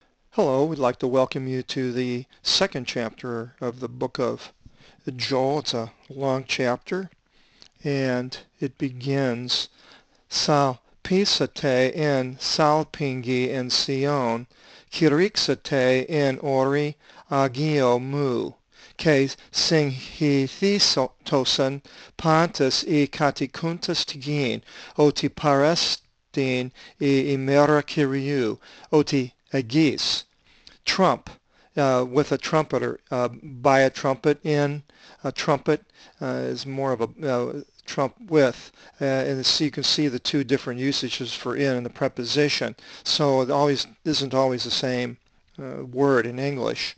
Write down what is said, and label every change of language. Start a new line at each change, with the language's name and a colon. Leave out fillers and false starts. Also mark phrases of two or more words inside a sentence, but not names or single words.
English: Hello, we'd like to welcome you to the second chapter of the book of Joel. It's a long chapter, and it begins,
Greek: Σαλπίσατε ἐν σάλπιγγι ἐν Σιών, κηρύξατε ἐν ὄρει ἁγίῳ μου, καὶ συγχυθήτωσαν πάντες οἱ κατοικοῦντες τὴν γῆν, ὅτι πάρεστιν ἡ ἡμέρα κυρίου, ὅτι ἐγγύς
English: trump with a trumpeter, by a trumpet, in a trumpet is more of a trump with, and so you can see the two different usages for in and the preposition. So it always isn't always the same word in English.